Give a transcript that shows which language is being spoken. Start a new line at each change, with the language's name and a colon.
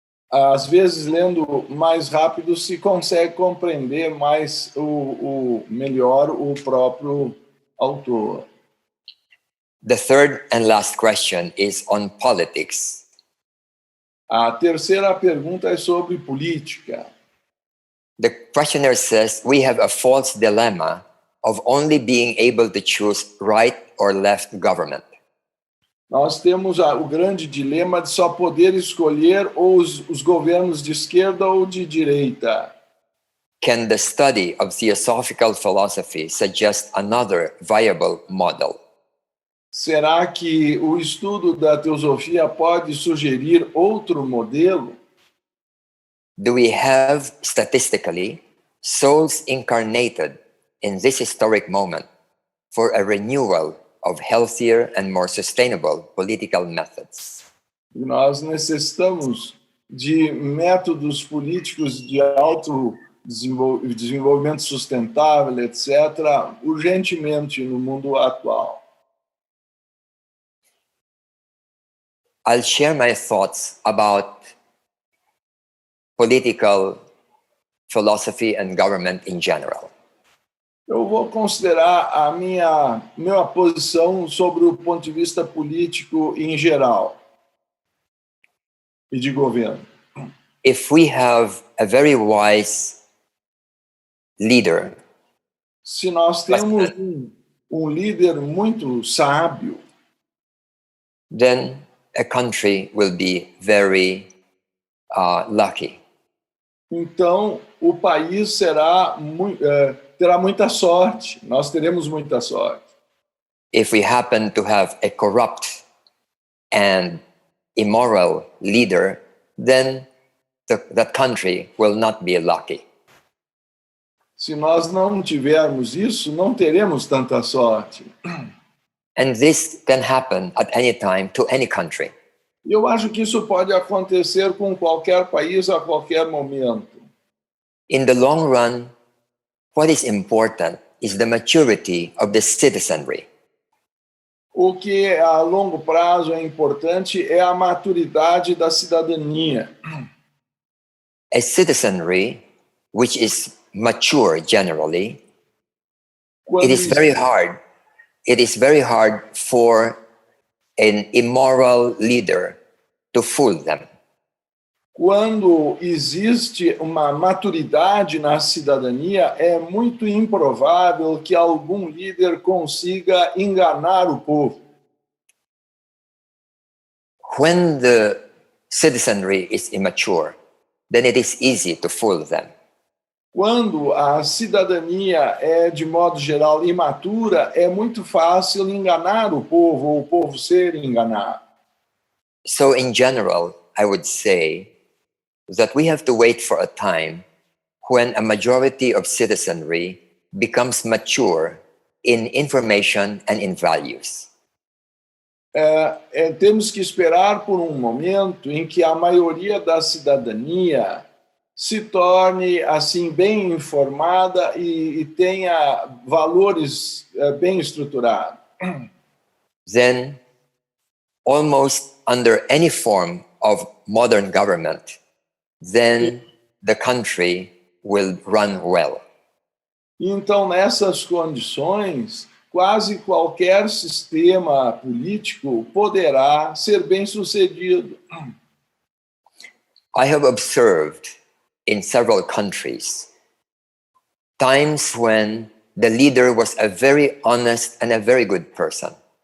Portuguese: Às vezes, lendo mais rápido, se consegue compreender mais melhor o próprio autor.
English: The third and last question is on politics.
Portuguese: A terceira pergunta é sobre política.
English: The questioner says we have a false dilemma of only being able to choose right or left government.
Portuguese: Nós temos o grande dilema de só poder escolher os governos de esquerda ou de direita.
English: Can the study of theosophical philosophy suggest another viable model?
Portuguese: Será que o estudo da teosofia pode sugerir outro modelo?
English: Do we have, statistically, souls incarnated in this historic moment for a renewal of healthier and more sustainable political methods.
Portuguese: E nós necessitamos de métodos políticos de alto desenvolvimento sustentável, etc., urgentemente no mundo atual.
English: I'll share my thoughts about political philosophy and government in general.
Portuguese: Eu vou considerar a minha posição sobre o ponto de vista político em geral e de governo.
English: If we have a very wise leader,
Portuguese: Se nós temos um líder muito sábio,
English: then a country will be very lucky.
Portuguese: então o país terá muita sorte, nós teremos muita sorte.
English: If we happen to have a corrupt and immoral leader, then that country will not be lucky.
Portuguese: Se nós não tivermos isso, não teremos tanta sorte.
English: And this can happen at any time to any country.
Portuguese: E eu acho que isso pode acontecer com qualquer país a qualquer momento.
English: In the long run, what is important is the maturity of the citizenry.
Portuguese: O que a longo prazo é importante é a maturidade da cidadania.
English: A citizenry which is mature generally, it is very hard. It is very hard for an immoral leader to fool them.
Portuguese: Quando existe uma maturidade na cidadania, é muito improvável que algum líder consiga enganar o povo.
English: When the citizenry is immature, then it is easy to fool them.
Portuguese: Quando a cidadania é, de modo geral, imatura, é muito fácil enganar o povo, ou o povo ser enganado.
English: So in general, I would say that we have to wait for a time when a majority of citizenry becomes mature in information and in values.
Portuguese: Temos que esperar por um momento em que a maioria da cidadania se torne assim bem informada e tenha valores bem estruturados.
English: Then, almost under any form of modern government, then the country will run well.
Portuguese: Então, nessas condições, quase qualquer sistema político poderá ser bem-sucedido.
English: I have observed in several countries times when the leader was a very honest and a very good person.